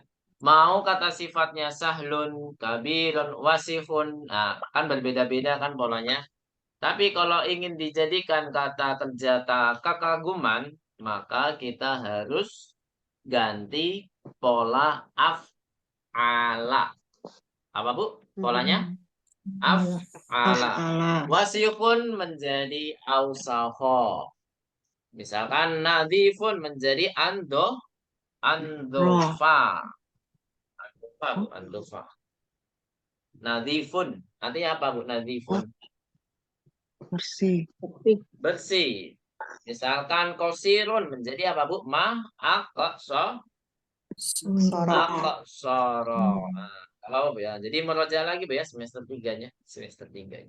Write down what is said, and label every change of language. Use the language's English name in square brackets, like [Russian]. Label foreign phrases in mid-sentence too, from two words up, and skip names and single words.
[Indonesian] Mau kata sifatnya sahlun, kabirun, wasifun, nah, kan berbeda-beda kan polanya. Tapi kalau ingin dijadikan kata kerja kekaguman, maka kita harus ganti pola af'ala. Apa Bu? Polanya? Af'ala. Af'ala. Wasifun menjadi ausaho. Misalkan nadifun menjadi andofa. Andofa Bu, andofa. Nadifun. Artinya apa Bu? Nadifun. Bersih. Bersih. Misalkan kosirun menjadi apa Bu? Aqsa. Soro. Aqsara. Nah, kalau Bu ya. Jadi meroja lagi Bu ya semester 3-nya. Semester 3-nya.